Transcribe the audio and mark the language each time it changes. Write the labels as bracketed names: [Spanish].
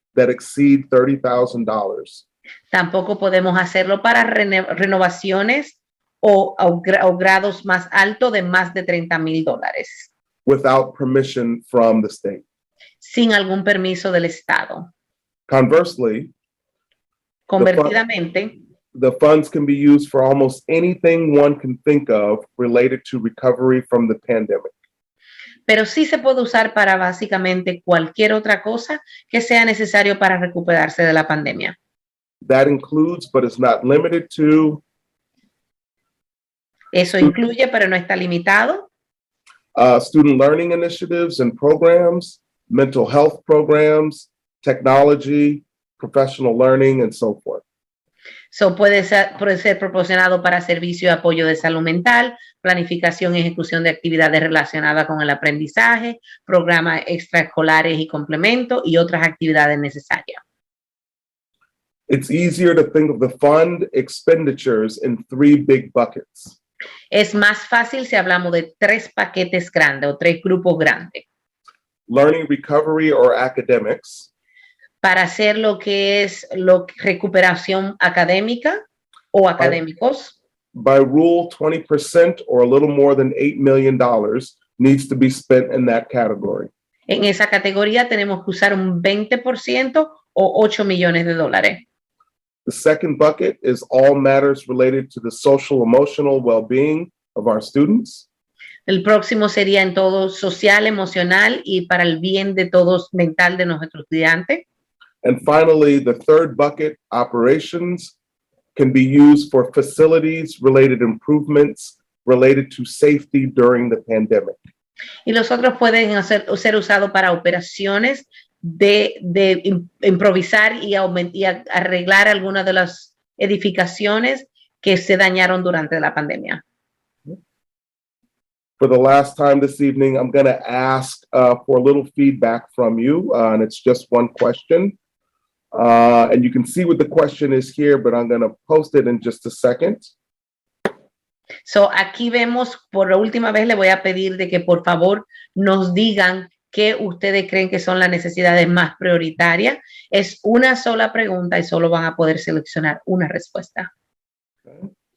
[English] that exceed $30,000 [Spanish] Tampoco podemos hacerlo para renovaciones o grados más altos de más de $30,000 [English] without permission from the state. [Spanish] sin algún permiso del Estado. [English] Conversely, [Spanish] Convertidamente, [English] the funds can be used for almost anything one can think of related to recovery from the pandemic. [Spanish] pero sí se puede usar para básicamente cualquier otra cosa que sea necesario para recuperarse de la pandemia. [English] That includes, but is not limited to, [Spanish] Eso incluye, pero no está limitado, [English] student learning initiatives and programs, mental health programs, technology, professional learning, and so forth. [Spanish] puede ser proporcionado para servicio de apoyo de salud mental, planificación y ejecución de actividades relacionadas con el aprendizaje, programas extraescolares y complementos y otras actividades necesarias. [English] It's easier to think of the fund expenditures in three big buckets. [Spanish] Es más fácil si hablamos de 3 paquetes grandes o 3 grupos grandes. [English] Learning recovery or academics, [Spanish] Para hacer lo que es recuperación académica o académicos, [English] by rule, 20% or a little more than $8 million needs to be spent in that category. [Spanish] en esa categoría tenemos que usar un 20% o $8 millones. [English] The second bucket is all matters related to the social emotional well-being of our students. [Spanish] El próximo sería en todo social, emocional y para el bien de todos mental de nuestros estudiantes. [English] And finally, the third bucket, operations, can be used for facilities related improvements related to safety during the pandemic. [Spanish] Y los otros pueden ser usados para operaciones de improvisar y arreglar algunas de las edificaciones que se dañaron durante la pandemia. [English] For the last time this evening, I'm going to ask for a little feedback from you, and it's just one question. And you can see what the question is here, but I'm going to post it in just a second. [Spanish] Aquí vemos, por la última vez le voy a pedir de que por favor nos digan qué ustedes creen que son las necesidades más prioritarias. Es una sola pregunta y solo van a poder seleccionar una respuesta. [English] Okay.